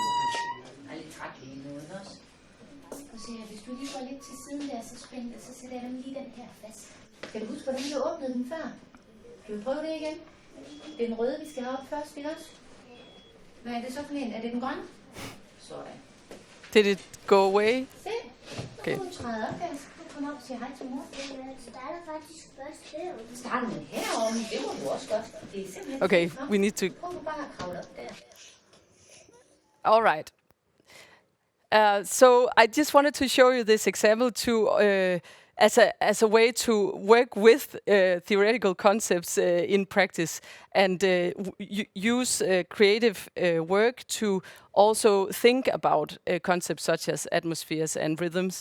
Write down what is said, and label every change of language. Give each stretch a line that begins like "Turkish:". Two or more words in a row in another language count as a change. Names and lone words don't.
Danish: Jeg er lidt træt lige nu også. Og se her, hvis du lige går lidt til siden der, så spænd det, så sætter jeg dem lige den her fast. Kan du huske, hvordan du åbnede den før? Kan vi prøve det igen? Det er den røde, vi skal have op først, ikke også? Hvad er det så for en? Er det den grønne? Sådan.
English: Did it go away?
Danish: Se,
English: Okay.
Danish: nu træder op her. Så kan du komme op og sige hej til mor. Det starter faktisk først herovre. Starter med herovre, men det må du også godt. Det er simpelthen
English: Okay,
Danish: frem.
English: we need to.
Danish: Prøv nu bare at kravle op der.
English: All right. So I just wanted to show you this example as a way to work with theoretical concepts in practice and use creative work to also think about concepts such as atmospheres and rhythms.